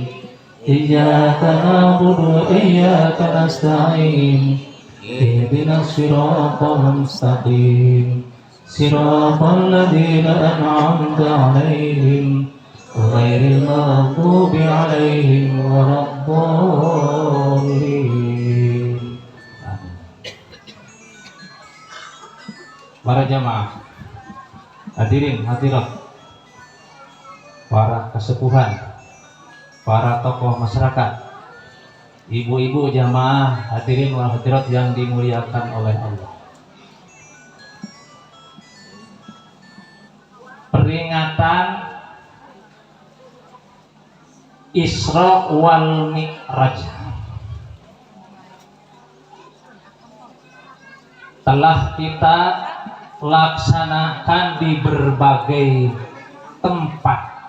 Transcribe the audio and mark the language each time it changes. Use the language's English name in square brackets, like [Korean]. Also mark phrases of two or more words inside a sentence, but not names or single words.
[Arabic] إياك نعبد وإياك نستعين. اهدنا الصراط المستقيم. صراط الذين أنعمت عليهم غير المغضوب عليهم ولا الضالين. [Indonesian] Para jamaah, [Arabic] حاضرين حاضرات, [Indonesian] para kesepuhan, para tokoh masyarakat, ibu-ibu jamaah, [Arabic] الحاضرين والحاضرات [Indonesian] yang dimuliakan oleh Allah. Peringatan Isra wal Mi'raj telah kita laksanakan di berbagai tempat.